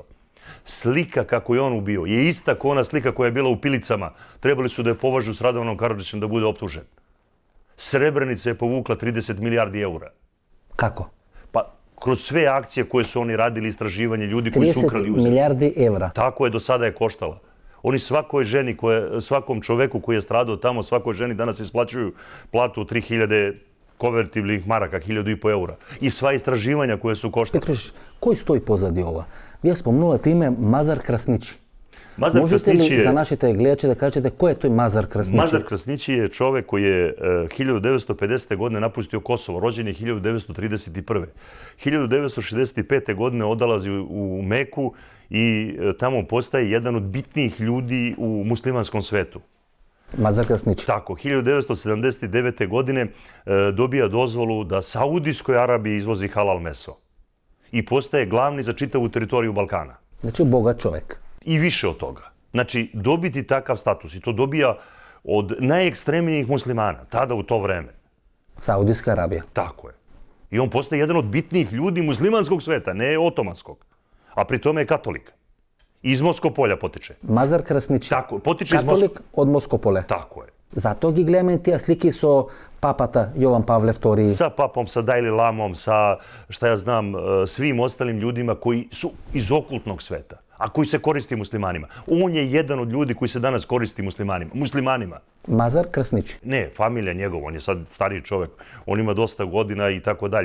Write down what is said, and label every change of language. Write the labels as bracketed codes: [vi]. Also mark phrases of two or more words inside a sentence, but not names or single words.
[sr] Slika kako je on ubio je ista kao ona slika koja je bila u Pilicama. Trebali su da je považu s Radovanom Karadžićem da bude optužen. Srebrenica je povukla 30 milijardi eura. [mk] Како? [sr] Pa kroz sve akcije koje su oni radili, istraživanje ljudi koji su 30 ukrali uzeli. [mk] милиарди евра. [sr] Tako je, do sada je koštala. Oni svakoj ženi, svakom čoveku koji je stradao tamo, svakoj ženi danas isplaćuju platu od 3000 konvertibilnih maraka, 1500 eura. I sva istraživanja koje su koštala. [mk] Петруш, кој стои позади ова? Вие спомнувате име Мазар Красничи. [sr] Mazar [mk] Можете [sr] Krasnići [mk] ли за [sr] je, [mk] нашите гледачи да кажете кој е тој Мазар Красничи? [sr] Mazar Krasnići je čovek koji je 1950. godine napustio Kosovo, rođen je 1931. 1965. godine odalazi u Meku i tamo postaje jedan od bitnijih ljudi u muslimanskom svetu. [mk] Мазар Красничи. [sr] Tako, 1979. godine dobija dozvolu da Saudijskoj Arabiji izvozi halal meso. I postaje glavni za čitavu teritoriju Balkana. [mk] Значи богат човек. [sr] I više od toga. Znači, dobiti takav status i to dobija od najekstremnijih muslimana, tada u to vreme. [mk] Саудиска Арабија. [sr] Tako je. I on postaje jedan od bitnijih ljudi muslimanskog sveta, ne otomanskog. A pri tome je katolik. Iz Moskopolja potiče. [mk] Мазар Красничи. [sr] Tako, potiče iz Moskopolja. [mk] Католик од Москополе. [sr] Tako je. [mk] Затоа ги гледаме тие слики со папата Јован Павле II. [sr] Sa papom, sa Dalai Lamom, sa, šta ja znam, svim ostalim ljudima koji su iz okultnog sveta, a koji se koristi muslimanima. On je jedan od ljudi koji se danas koristi muslimanima. [mk] Мазар Красничи. [sr] Ne, familija njegova, on je sad stariji čovjek, on ima dosta godina i tako dalje.